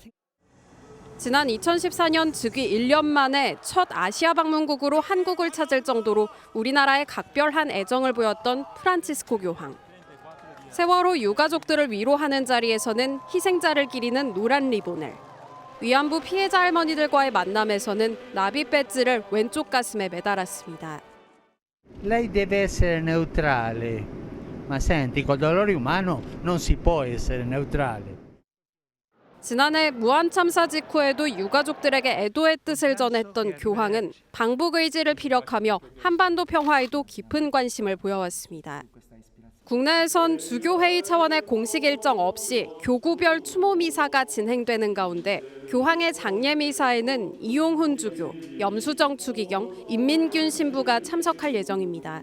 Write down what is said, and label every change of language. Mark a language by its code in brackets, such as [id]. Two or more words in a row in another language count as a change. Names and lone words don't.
[ko] 지난 2014년 즉위 1년 만에 첫 아시아 방문국으로 한국을 찾을 정도로 우리나라에 각별한 애정을 보였던 프란치스코 교황. 세월호 유가족들을 위로하는 자리에서는 희생자를 기리는 노란 리본을, 위안부 피해자 할머니들과의 만남에서는 나비 배지를 왼쪽 가슴에 매달았습니다. [it] Lei deve essere neutrale. Ma senti, col dolore umano non si può essere neutrale. [ko] 지난해 무한 참사 직후에도 유가족들에게 애도의 뜻을 전했던 교황은 방북 의지를 피력하며 한반도 평화에도 깊은 관심을 보여왔습니다. 국내에선 주교회의 차원의 공식 일정 없이 교구별 추모 미사가 진행되는 가운데 교황의 장례 미사에는 이용훈 주교, 염수정 추기경, 임민균 신부가 참석할 예정입니다.